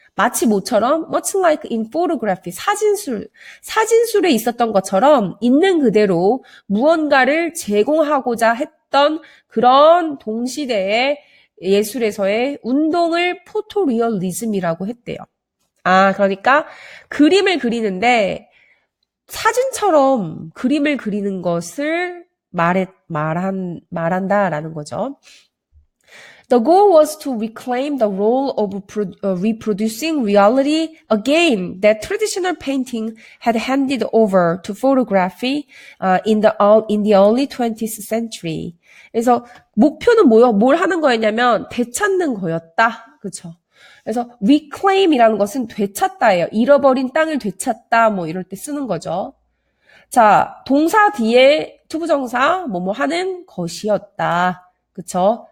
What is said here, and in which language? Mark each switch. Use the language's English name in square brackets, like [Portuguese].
[Korean] 마치 뭐처럼 [English] much like in photography [Korean] 사진술에 있었던 것처럼 있는 그대로 무언가를 제공하고자 했던 그런 동시대의 예술에서의 운동을 포토리얼리즘이라고 했대요. 그러니까 그림을 그리는데 사진처럼 그림을 그리는 것을 말한다라는 거죠. [English] The goal was to reclaim the role of reproducing reality again that traditional painting had handed over to photography in the early 20th century. [Korean] 그래서 목표는 뭘 하는 거였냐면 되찾는 거였다. 그렇죠? 그래서 reclaim이라는 것은 되찾다예요. 잃어버린 땅을 되찾다 뭐 이럴 때 쓰는 거죠. 자, 동사 뒤에 투부정사 뭐뭐 하는 것이었다. 그쵸?